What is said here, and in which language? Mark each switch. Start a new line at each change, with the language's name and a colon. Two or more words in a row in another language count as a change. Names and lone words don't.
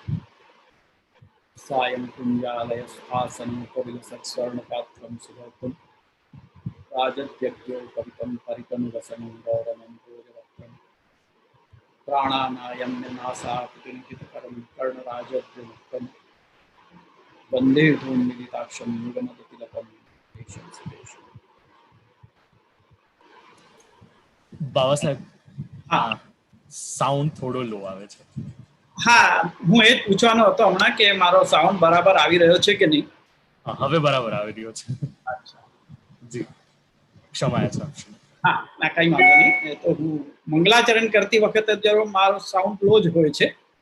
Sanskrit: सायं पुञ्जालयस्थासनमुपविलसत्स्वर्णपात्रं सुभौतं राजद्यज्ञोपवितं परितनुरसनं गौरवं भोजवक्त्रम् प्राणानायम्यनासाकृतिनिहितकरं कर्णराजद्युक्तं वन्दे धूम्मिलिताक्षं युगमतिलकं देशं सुदेशम्।
Gujarati: બાવા સાહેબ, હા સાઉન્ડ થોડો લો આવે છે. હા, હું એ જ પૂછવાનો હતો હમણાં કે મારો સાઉન્ડ બરાબર આવી રહ્યો છે કે નહીં. હા, હવે બરાબર આવી રહ્યો છે. જી, ક્ષમા છે. હા, ના કઈ વાંધો નહીં. એ તો હું મંગલાચરણ કરતી વખતે જરૂર મારો સાઉન્ડ લો જ હોય છે.